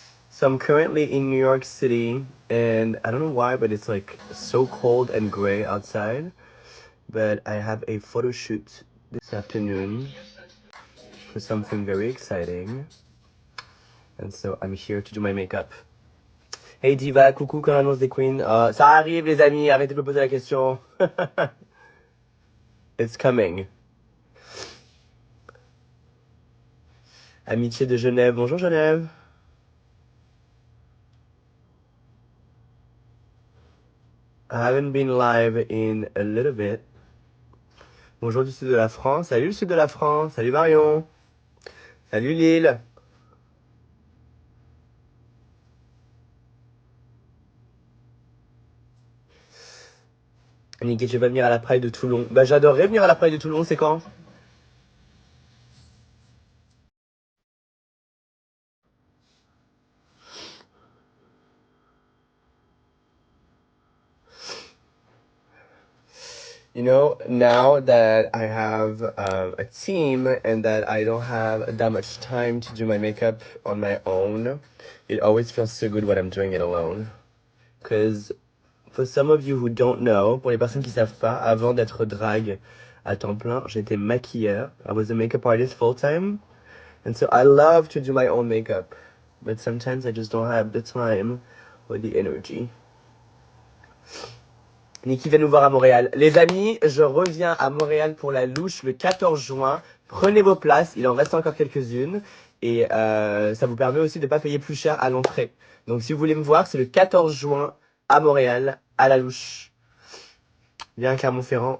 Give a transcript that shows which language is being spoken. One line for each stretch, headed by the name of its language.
English: So I'm currently in New York City, and I don't know why, but it's like so cold and gray outside. But I have a photo shoot this afternoon for something very exciting. And so I'm here to do my makeup.
French: Hey Diva, coucou, comment annonce des queens? Ça arrive les amis, arrêtez de me poser la question.
English: It's coming.
French: Amitié de Genève, bonjour Genève.
English: I haven't been live in a little bit.
French: Bonjour du sud de la France, salut le sud de la France, salut Marion. Salut Lille. Niki, tu vas venir à la Pride de Toulon. Bah j'adorerais venir à la Pride de Toulon, c'est quand?
English: You know, now that I have a team and that I don't have that much time to do my makeup on my own, it always feels so good when I'm doing it alone. Because for some of you who don't know,
French: pour les personnes qui savent pas, avant d'être drag à temps plein, j'étais maquilleur.
English: I was a makeup artist full time. And so I love to do my own makeup. But sometimes I just don't have the time or the energy.
French: Niki vient nous voir à Montréal. Les amis, je reviens à Montréal pour la louche le 14 juin. Prenez vos places, il en reste encore quelques-unes. Et ça vous permet aussi de ne pas payer plus cher à l'entrée. Donc si vous voulez me voir, c'est le 14 juin à Montréal, à la louche. Viens à Clermont-Ferrand.